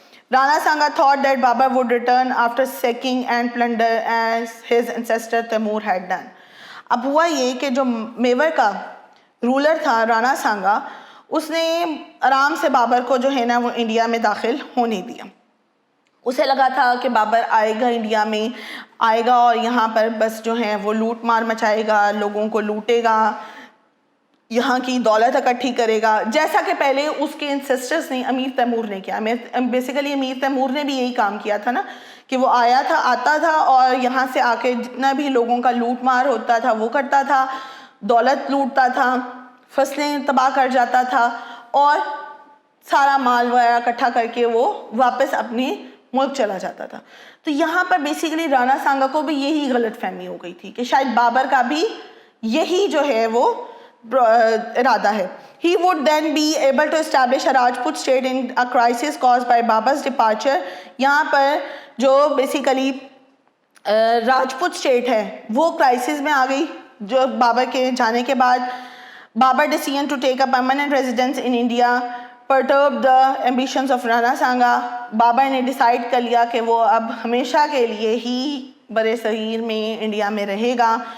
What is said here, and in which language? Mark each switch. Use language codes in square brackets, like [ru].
[en] Rana Sanga thought that Babur would return after sacking and plunder as his ancestor Taimur had done. [ur] اب ہوا یہ کہ جو میور کا رولر تھا رانا سانگا, اس نے آرام سے بابر کو جو ہے نا وہ انڈیا میں داخل ہونے دیا. اسے لگا تھا کہ بابر آئے گا انڈیا میں, آئے گا اور یہاں پر بس جو ہے وہ لوٹ مار مچائے گا, لوگوں کو لوٹے گا, یہاں کی دولت اکٹھی کرے گا, جیسا کہ پہلے اس کے انسسٹرز نے امیر تیمور نے کیا. بیسیکلی امیر تیمور نے بھی یہی کام کیا تھا نا کہ وہ آتا تھا اور یہاں سے آ کے جتنا بھی لوگوں کا لوٹ مار ہوتا تھا وہ کرتا تھا, دولت لوٹتا تھا, فصلیں تباہ کر جاتا تھا اور سارا مال وغیرہ اکٹھا کر کے وہ واپس اپنے ملک چلا جاتا تھا. تو یہاں پر بیسیکلی رانا سانگا کو بھی یہی غلط فہمی ہو گئی تھی کہ شاید بابر کا بھی یہی جو ہے وہ ارادہ ہے. [en] He would then be able to establish a Rajput state in a crisis caused by Babar's departure. [ur] یہاں پر جو بیسیکلی راجپوت اسٹیٹ ہے وہ کرائسس میں آ گئی جو بابر کے جانے کے بعد. [en] Babur decision to take a permanent residence in India perturbed the ambitions of Rana Sanga. [ur] Babar نے ڈیسائیڈ کر لیا کہ وہ اب ہمیشہ کے لیے ہی برے صغیر میں انڈیا میں رہے گا.